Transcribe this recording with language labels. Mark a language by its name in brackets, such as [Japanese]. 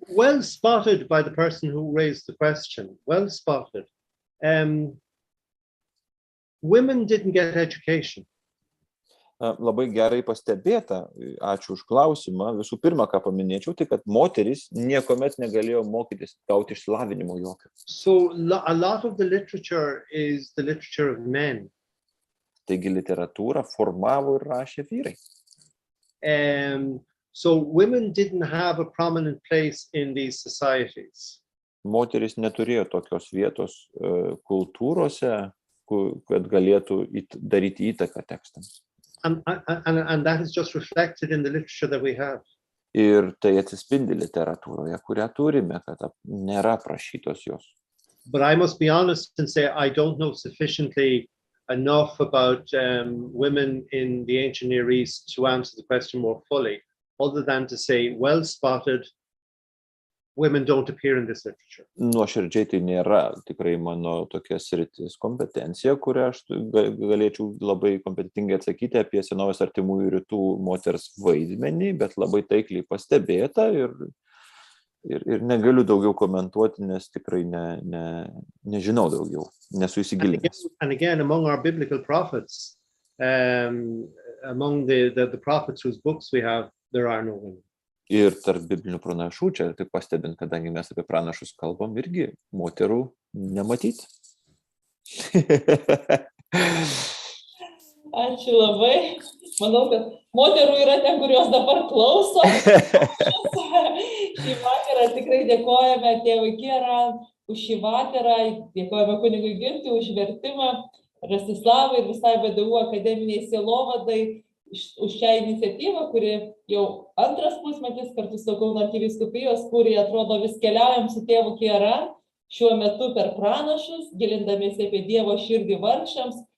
[English] Well spotted by the person who raised the question. Well spotted. Women didn't get education. [Lithuanian] Labai gerai pastebėta, ačiū už klausimą. Visų pirma, ką paminėčiau, tai kad moteris niekuomet negalėjo mokytis, gauti išsilavinimo jokio. [English] So a lot of the literature is the literature of men. [Lithuanian] Taigi literatūrą formavo ir rašė vyrai. [English] So women didn't have a prominent place in these societies. [Lithuanian] Moteris neturėjo tokios vietos kultūrose, kad galėtų daryti įtaką tekstams. [English] And that is just reflected in the literature that we have. [Lithuanian] Ir tai atsispindi literatūroje, kurią turime, kad nėra aprašytos jos. [English] But I must be honest and say I don't know sufficiently enough about women in the ancient Near East to answer the question more fully, other than to say, well spotted, women don't appear in this literature. [Lithuanian] Nuoširdžiai tai nėra tikrai mano tokia sritis kompetencija, kurią aš galėčiau labai kompetentingai atsakyti apie senovės artimųjų rytų moters vaidmenį, bet labai taikliai pastebėta ir negaliu daugiau komentuoti, nes tikrai nežinau daugiau, nesu įsigilinęs. [English] And again, among our biblical prophets, among the prophets whose books we have, there are no women. [Lithuanian] Ir tarp biblinių pranašų, čia taip pastebint, kadangi mes apie pranašus kalbam, irgi moterų nematyti. Ačiū labai. Manau, kad moterų yra ten, kurios dabar klauso. Šį vakarą tikrai dėkojame tėvui Ciarán už šį vakarą, dėkojame kunigui Gintui už vertimą, Rastislavai ir visai VDU akademiniai sielovadai už šią iniciatyvą, kuri jau antras pusmetis kartu su Kauno arkivyskupijos, kuri atrodo vis keliaujam su tėvu Ciarán, šiuo metu per pranašus, gilindamiesi apie Dievo širdį vargšams.